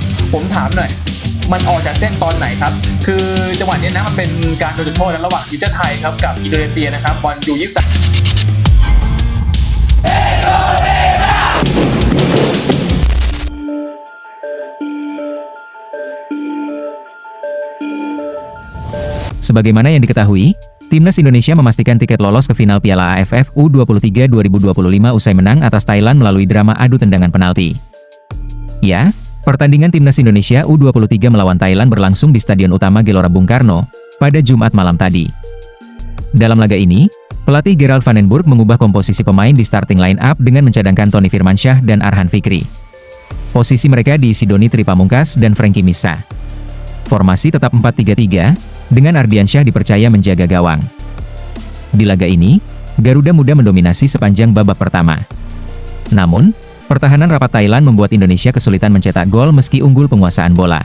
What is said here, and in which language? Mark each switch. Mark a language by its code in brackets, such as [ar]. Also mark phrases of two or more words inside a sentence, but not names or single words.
[th] ผมถามหน่อยมันออกจากเส้นตอนไหนครับคือจังหวะนี้นะมันเป็นการโดนจุดโทษระหว่างทีมชาติไทยครับกับอินโดนีเซียนะครับบอลยู23 [id] Sebagaimana yang diketahui, Timnas Indonesia memastikan tiket lolos ke final Piala AFF U23 2025 usai menang atas Thailand melalui drama adu tendangan penalti. Ya, pertandingan Timnas Indonesia U23 melawan Thailand berlangsung di Stadion Utama Gelora Bung Karno pada Jumat malam tadi. Dalam laga ini, pelatih Gerald van den Burg mengubah komposisi pemain di [en] starting line-up [id] dengan mencadangkan Tony Firmansyah dan Arhan Fikri. Posisi mereka diisi Doni Tri Pamungkas dan Frankie Missa. Formasi tetap 4-3-3, dengan Ardiansyah dipercaya menjaga gawang. Di laga ini, Garuda Muda mendominasi sepanjang babak pertama. Namun, pertahanan rapat Thailand membuat Indonesia kesulitan mencetak gol meski unggul penguasaan bola.